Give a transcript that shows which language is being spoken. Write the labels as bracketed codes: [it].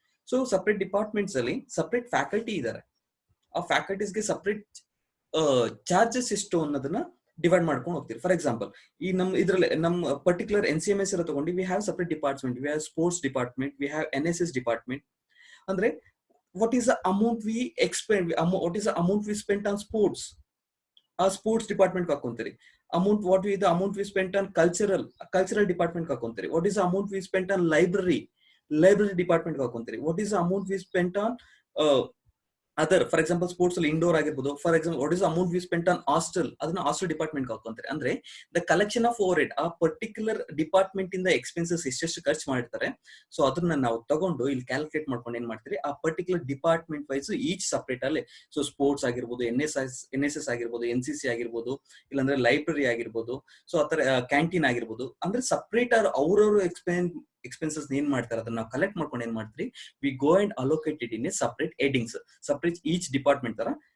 [kn] So separate departments ಅಲ್ಲಿ separate faculty ಇದ್ದಾರೆ. ಆ ಫ್ಯಾಕಲ್ಟೀಸ್ಗೆ ಸಪರೇಟ್ ಚಾರ್ಜಸ್ ಎಷ್ಟು ಅನ್ನೋದನ್ನ ಡಿವೈಡ್ ಮಾಡ್ಕೊಂಡು ಹೋಗ್ತೀವಿ. ಫಾರ್ ಎಕ್ಸಾಂಪಲ್ ಈ ಇದ್ರಲ್ಲಿ ನಮ್ಮ ಪರ್ಟಿಕ್ಯುಲರ್ NCMS ಎಲ್ಲ ತಗೊಂಡು [en] We have separate department, we have sports department, we have NSS department. ಅಂದ್ರೆ what is the amount we expend, what is the amount we spent on sports, [kn] ಆ sports department ಹಾಕೊಂತೀರಿ. [en] what is the amount we spent on cultural [kn] department ಹಾಕೊಂತೀರಿ. [en] what is the amount we spent on library [kn] department ಹಾಕೊಂತೀರಿ. [en] what is the amount we spent on other, for example [kn] sports ಅಲ್ಲಿ indoor ಆಗಿರ್ಬೋದು. [en] for example what is amount we spent on hostel, [kn] ಅದನ್ನ hostel department ಹಾಕೊಂತಾರೆ. ಅಂದ್ರೆ the collection of overhead, ಆ particular department ಇಂದ expenses ಎಷ್ಟೆಷ್ಟು ಖರ್ಚು ಮಾಡಿರ್ತಾರೆ, so ಅದನ್ನ ನಾವು ತಗೊಂಡು ಇಲ್ಲಿ ಕ್ಯಾಲ್ಕುಲೇಟ್ ಮಾಡ್ಕೊಂಡು ಏನ್ ಮಾಡ್ತೀರಿ, ಆ particular department wise each separate ಅಲ್ಲಿ, ಸೊ ಸ್ಪೋರ್ಟ್ಸ್ ಆಗಿರ್ಬೋದು, NSS ಆಗಿರ್ಬೋದು, NCC ಆಗಿರ್ಬೋದು, ಇಲ್ಲಾಂದ್ರೆ ಲೈಬ್ರರಿ ಆಗಿರ್ಬೋದು, ಸೊ ಆತರ ಕ್ಯಾಂಟೀನ್ ಆಗಿರ್ಬೋದು, ಅಂದ್ರೆ ಸಪರೇಟ್ ಅವ್ರವ್ರ ಎಕ್ಸ್ಪೆನ್ಸಸ್ ಏನ್ ಮಾಡ್ತಾರೆ ಅದನ್ನ ನಾವು ಕಲೆಕ್ಟ್ ಮಾಡ್ಕೊಂಡು ಏನ್ ಮಾಡ್ತೀವಿ, [en] we go and allocated in a separate headings, [kn] separate each department ತರ.